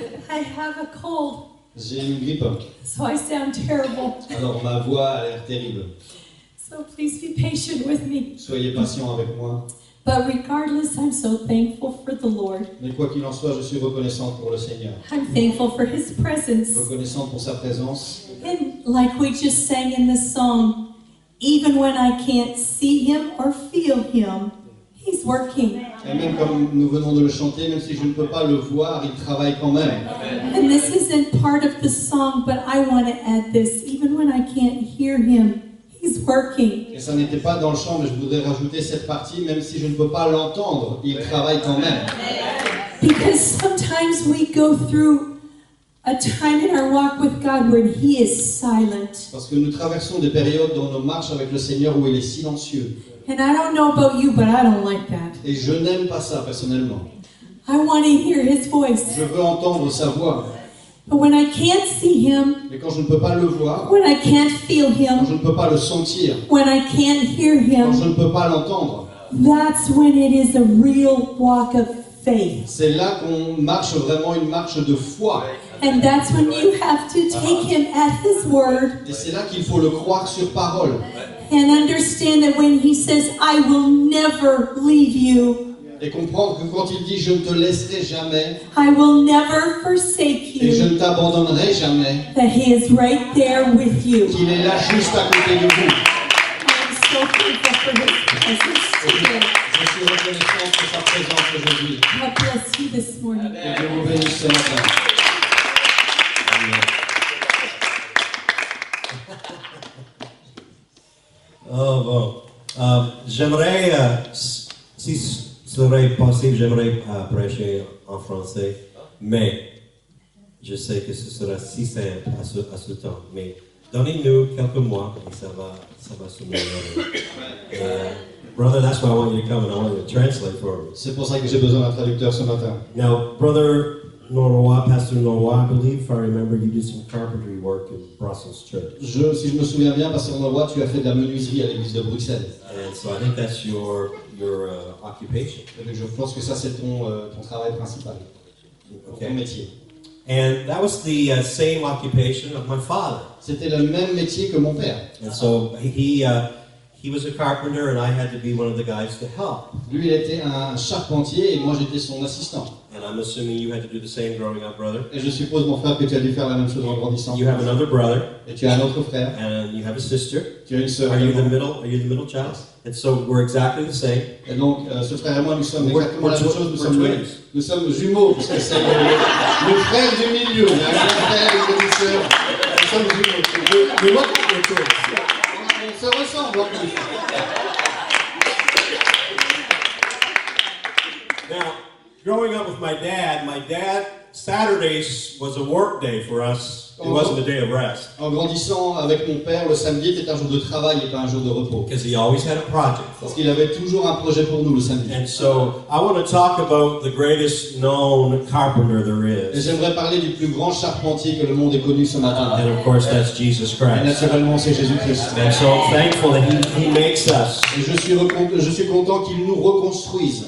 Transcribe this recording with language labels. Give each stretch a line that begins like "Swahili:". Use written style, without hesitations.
English: I have a cold,
French: J'ai une grippe,
English: so I sound terrible.
French: alors ma voix a l'air terrible.
English: So please be patient with me.
French: Soyez patient avec moi.
English: But regardless, I'm so thankful for the Lord.
French: Mais quoi qu'il en soit, je suis reconnaissante pour le Seigneur.
English: I'm thankful for His presence.
French: Reconnaissante pour sa présence.
English: And like we just sang in this song, even when I can't see Him or feel Him, He's working.
French: Et même comme nous venons de le chanter, même si je ne peux pas le voir, il travaille quand même.
English: And this isn't part of the song, but I want to add this. Even when I can't hear him, he's working.
French: Et ça n'était pas dans le chant, mais je voudrais rajouter cette partie, même si je ne peux pas l'entendre, il travaille quand même.
English: Because sometimes we go through a time in our walk with God where he is silent.
French: Parce que nous traversons des périodes dans nos marches avec le Seigneur où il est silencieux.
English: And I don't know about you, but I don't like that.
French: Et je n'aime pas ça personnellement.
English: I want to hear his voice.
French: Je veux entendre sa voix.
English: But when I can't see him,
French: Mais quand je ne peux pas le voir,
English: when I can't feel
French: quand je
English: him,
French: ne peux pas le sentir,
English: when I can't hear
French: quand je
English: him,
French: ne peux pas l'entendre,
English: that's when it is a real walk of faith.
French: c'est là qu'on marche vraiment une marche de foi.
English: And that's when you have to take him at his word
French: Et c'est là qu'il faut le croire sur parole.
English: and understand that when he says, I will never leave you,
French: Et comprendre que quand il dit « je ne te laisserai jamais
English: I will never forsake
French: et je
English: you,
French: ne t'abandonnerai jamais
English: that he is right there with », you.
French: qu'il est là juste à côté de vous.
English: I'm so thankful for his presence today.
French: Je suis reconnaissant pour sa présence aujourd'hui.
English: God bless you this morning.
French: Et Dieu vous bénisse ce matin. Oh bon. J'aimerais, si ce serait possible, j'aimerais prêcher en français, mais je sais que ce sera si simple à ce temps. Mais donnez-nous quelques mois et ça va s'améliorer.
English: Brother, that's why I want you to come and I want you to translate for me.
French: C'est pour ça que j'ai besoin d'un traducteur ce matin.
English: Now, Brother Noroa, Pastor Noroa, I believe, if I remember, you did some carpentry work in Brussels Church.
French: Si je me souviens bien, Pasteur Noroa, tu as fait de la menuiserie à l'église de Bruxelles.
English: And so I think that's your occupation.
French: Et donc je pense que ça c'est ton travail principal, ton métier.
English: And that was the same occupation of my father.
French: C'était le même métier que mon père.
English: And so he was a carpenter and I had to be one of the guys to help.
French: Lui, il était un charpentier et moi j'étais son assistant.
English: And I'm assuming you had to do the same growing up, brother.
French: Et je suppose, mon frère, que tu as dû faire la même chose en grandissant.
English: You have another brother
French: Et tu as un autre frère.
English: and you have a sister.
French: Tu as une sœur.
English: Are you the
French: également.
English: middle child? And so we're exactly the same.
French: Et donc, ce frère et moi, nous sommes
English: We're-
French: exactement la même
English: we're
French: chose.
English: twins.
French: Nous sommes jumeaux, parce que c'est le frère du milieu. Il y a un grand frère et une petite sœur. Nous sommes jumeaux.
English: We look like we're twins.
French: On se ressemble en plus.
English: Now, growing up with my dad, Saturdays was a work day for us. It wasn't a day of rest.
French: En grandissant avec mon père, le samedi était un jour de travail et pas un jour de repos.
English: Because he always had a project.
French: Parce qu'il avait toujours un projet pour nous le samedi.
English: And so I want to talk about the greatest known carpenter there
French: Et
English: is.
French: j'aimerais parler du plus grand charpentier que le monde ait connu ce matin.
English: And of course, that's Jesus
French: Et
English: Christ.
French: naturellement, c'est Jésus-Christ.
English: And so I'm thankful that he makes us
French: Et je suis content qu'il nous reconstruise